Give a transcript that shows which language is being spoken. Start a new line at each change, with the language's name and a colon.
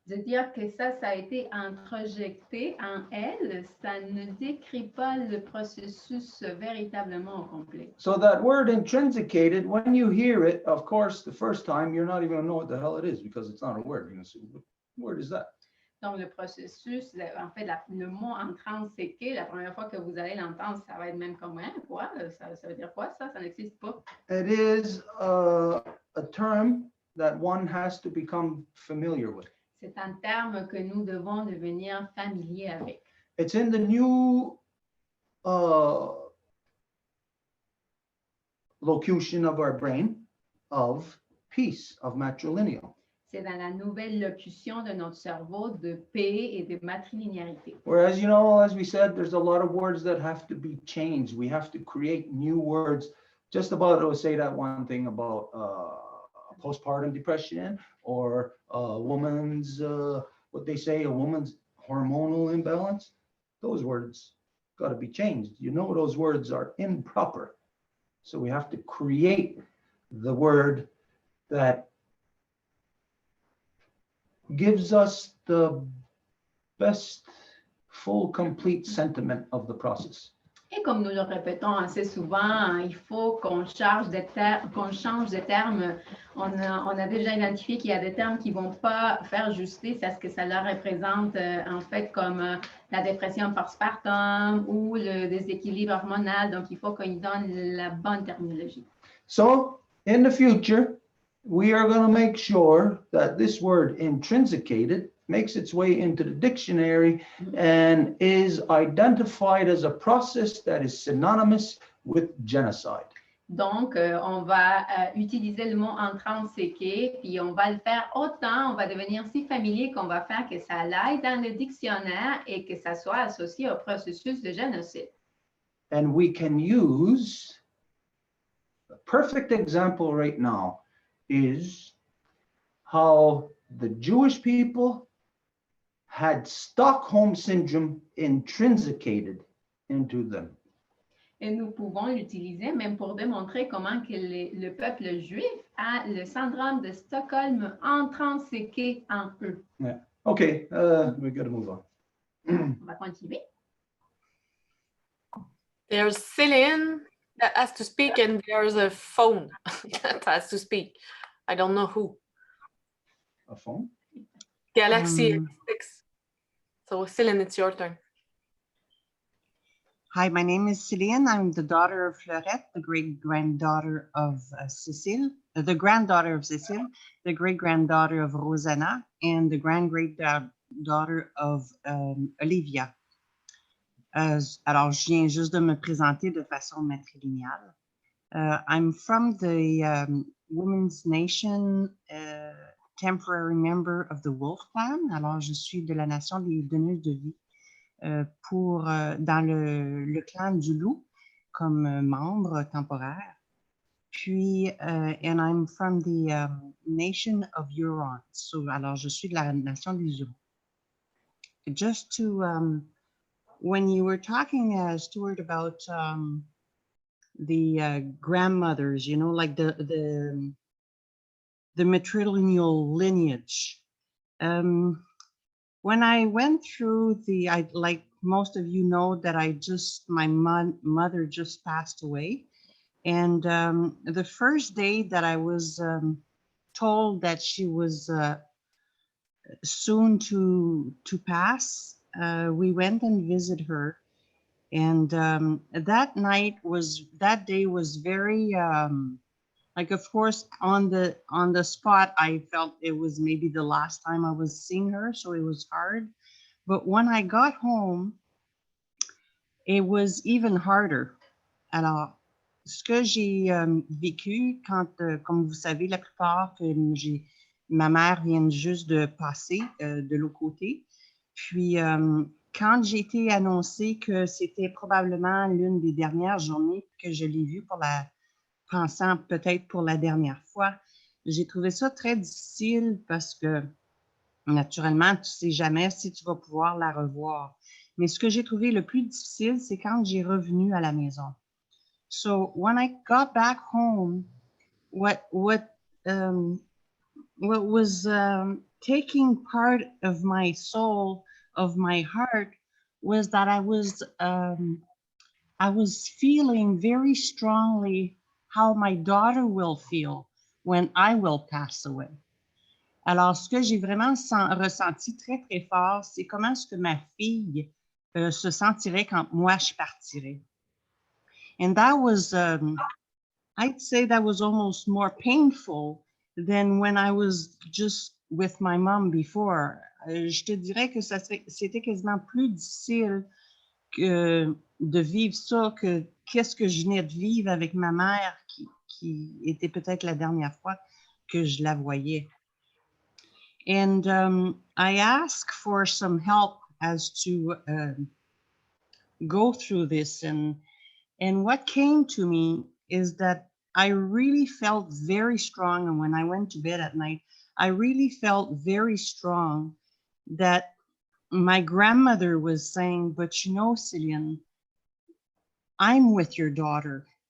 French: De dire que ça a été introjecté en elle, ça ne décrit pas le processus véritablement au complet.
English: So that word intrinsicated, when you hear it, of course, the first time, you're not even gonna know what the hell it is because it's not a word. You're gonna say, what word is that?
French: Donc, le processus, en fait, le mot intranséqué, la première fois que vous allez l'entendre, ça va être même comme, hein, quoi? Ça veut dire quoi, ça? Ça n'existe pas.
English: It is a term that one has to become familiar with.
French: C'est un terme que nous devons devenir familiers avec.
English: It's in the new locution of our brain of peace, of matrilineal.
French: C'est dans la nouvelle locution de notre cerveau de paix et de matrilinéarité.
English: Whereas, you know, as we said, there's a lot of words that have to be changed. We have to create new words. Just about to say that one thing about postpartum depression or a woman's, what they say, a woman's hormonal imbalance. Those words got to be changed. You know, those words are improper. So we have to create the word that gives us the best, full, complete sentiment of the process.
French: Et comme nous le répétons assez souvent, il faut qu'on change de termes. On a déjà identifié qu'il y a des termes qui ne vont pas faire justice à ce que ça leur représente, en fait, comme la dépression postpartum ou le déséquilibre hormonal. Donc, il faut qu'on y donne la bonne terminologie.
English: So, in the future, we are going to make sure that this word intrinsicated makes its way into the dictionary and is identified as a process that is synonymous with genocide.
French: Donc, on va utiliser le mot intranséqué, puis on va le faire autant, on va devenir si familier qu'on va faire que ça aille dans le dictionnaire et que ça soit associé au processus de génocide.
English: And we can use, a perfect example right now is how the Jewish people had Stockholm syndrome intrinsicated into them.
French: Et nous pouvons l'utiliser même pour démontrer comment que le peuple juif a le syndrome de Stockholm intranséqué en eux.
English: Yeah. Okay, we got to move on.
French: On va continuer.
English: There's Céline that has to speak, and there's a phone that has to speak. I don't know who. A phone? Galaxy X6. So Céline, it's your turn. Hi, my name is Céline. I'm the daughter of Fleurette, the great-granddaughter of Cécile, the granddaughter of Cécile, the great-granddaughter of Rosanna, and the grand-great-daughter of Olivia.
French: Alors, je viens juste de me présenter de façon matrilinéale.
English: I'm from the Women's Nation, temporary member of the Wolf Clan.
French: Alors, je suis de la nation des donneuses de vie dans le clan du loup comme membre temporaire. Puis,
English: and I'm from the nation of Hurons. So,
French: alors, je suis de la nation des Hurons.
English: Just to, when you were talking, Stuart, about the grandmothers, you know, like the matrilineal lineage. When I went through like most of you know that my mother just passed away. And the first day that I was told that she was soon to pass, we went and visited her. And that day was very, like, of course, on the spot, I felt it was maybe the last time I was seeing her, so it was hard. But when I got home, it was even harder.
French: Alors, ce que j'ai vécu quand, comme vous savez, la plupart, ma mère vient juste de passer de l'autre côté. Puis, quand j'ai été annoncé que c'était probablement l'une des dernières journées que je l'ai vue pensant peut-être pour la dernière fois, j'ai trouvé ça très difficile parce que, naturellement, tu ne sais jamais si tu vas pouvoir la revoir. Mais ce que j'ai trouvé le plus difficile, c'est quand j'ai revenu à la maison.
English: So when I got back home, what was taking part of my soul, of my heart, was that I was feeling very strongly how my daughter will feel when I will pass away.
French: Alors, ce que j'ai vraiment ressenti très, très fort, c'est comment est-ce que ma fille se sentirait quand moi je partirais.
English: And that was, I'd say that was almost more painful than when I was just with my mom before.
French: Je te dirais que c'était quasiment plus difficile de vivre ça que qu'est-ce que je venais de vivre avec ma mère qui était peut-être la dernière fois que je la voyais.
English: And I asked for some help as to go through this. And what came to me is that I really felt very strong. And when I went to bed at night, I really felt very strong that my grandmother was saying, but you know, Céline, I'm with your daughter.